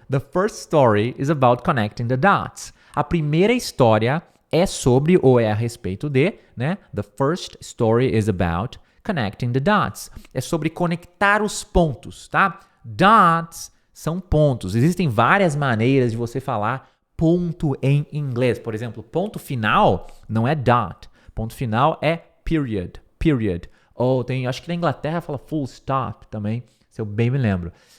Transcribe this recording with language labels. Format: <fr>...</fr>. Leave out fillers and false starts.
<en>The first story is about connecting the dots.</en> <pt>A primeira história é sobre ou é a respeito de, né?</pt> <en>The first story is about connecting the dots.</en> <pt>É sobre conectar os pontos, tá? Dots são pontos. Existem várias maneiras de você falar ponto em inglês. Por exemplo, ponto final não é dot. Ponto final é period. Ou acho que na Inglaterra fala full stop também, se eu bem me lembro.</pt>